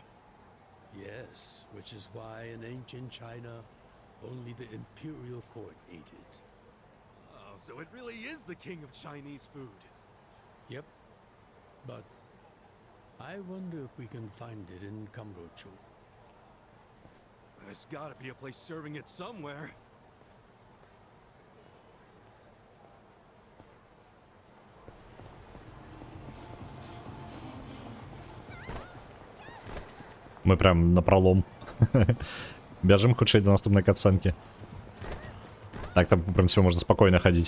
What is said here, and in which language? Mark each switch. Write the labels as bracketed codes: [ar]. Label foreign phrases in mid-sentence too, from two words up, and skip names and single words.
[en] Yes, which is why in ancient China, only the imperial court ate it. Oh, so it really is the king of Chinese food. Yep. But I wonder if we can find it in Kamrocho. There's gotta be a place serving it somewhere. [ru] Мы прям напролом. [be] Бяжим хутчэй до наступнай катсцэнкі. Так, там, в прынцыпе, можна спакойна хадзіць.